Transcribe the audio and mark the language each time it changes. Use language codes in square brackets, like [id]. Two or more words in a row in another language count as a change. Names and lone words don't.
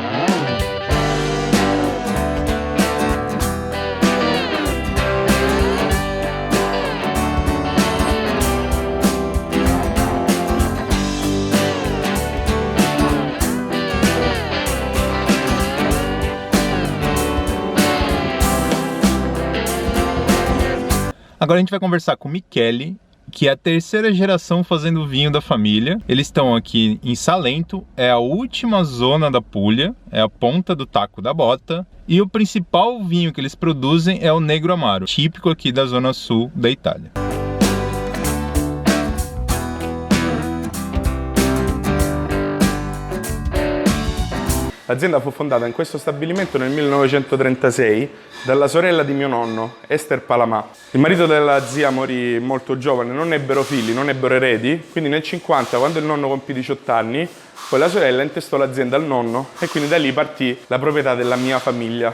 [pt] Agora a gente vai conversar com o Michele, que é a terceira geração fazendo vinho da família. Eles estão aqui em Salento, é a última zona da Puglia, é a ponta do Taco da Bota. E o principal vinho que eles produzem é o Negro Amaro, típico aqui da zona sul da Itália. [it] L'azienda fu fondata in questo stabilimento nel 1936 dalla sorella di mio nonno, Esther Palamà. Il marito della zia morì molto giovane, non ebbero figli, non ebbero eredi, quindi nel 50, quando il nonno compì 18 anni, poi la sorella intestò l'azienda al nonno e quindi da lì partì la proprietà della mia famiglia.